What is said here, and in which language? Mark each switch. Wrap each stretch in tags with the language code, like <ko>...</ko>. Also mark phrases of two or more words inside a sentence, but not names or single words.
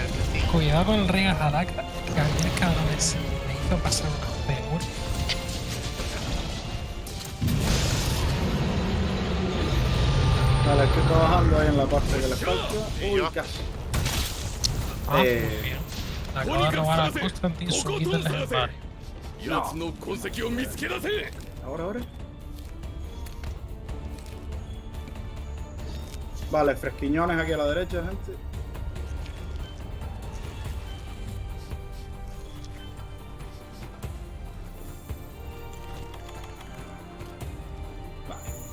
<es>Cuidado con el Rey Jalaka, que a mí cada vez me hizo pasar una peor. Vale, estoy trabajando ahí en la parte que le falta. Y Uy, yo. casi. Ah, Eh, muy bien. Le acabo de robar a Constantine su kit de legendario.</es> <ja>奴の痕跡を見つけ出せ。</ja> <es>Ahora. Vale, fresquiñones aquí a la derecha, gente. Vale.</es>